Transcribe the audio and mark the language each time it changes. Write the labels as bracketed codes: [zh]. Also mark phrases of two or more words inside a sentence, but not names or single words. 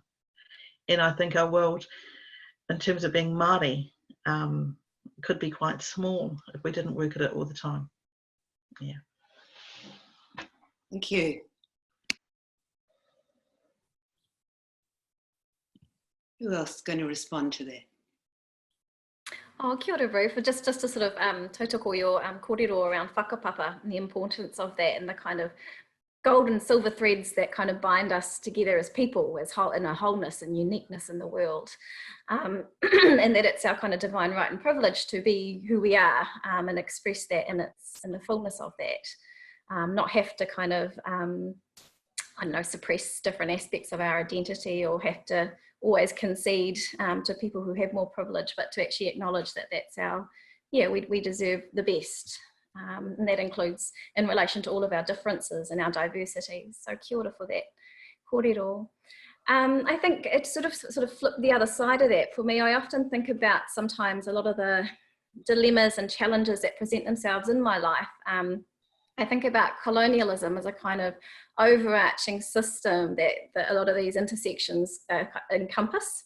[en] And I think our world, in terms of being Māori, could be quite small if we didn't work at it all the time. Yeah. Thank you. Who else is going to respond to that? [mi] Oh, kia ora, Ruth. [en] Just to sort of tautoko your kōrero around whakapapa and the importance of that, and the kind of gold and silver threads that kind of bind us together as people, as whole, in a wholeness and uniqueness in the world, and that it's our kind of divine right and privilege to be who we are, and express that in the fullness of that, not have to kind of I don't know, suppress different aspects of our identity, or have to always concede to people who have more privilege, but to actually acknowledge that that's our, we deserve the best. And that includes in relation to all of our differences and our diversities. So [mi] kia ora [en] for that kōrero. I think it's sort of flipped the other side of that for me. I often think about sometimes a lot of the dilemmas and challenges that present themselves in my life. I think about colonialism as a kind of overarching system that a lot of these intersections encompass.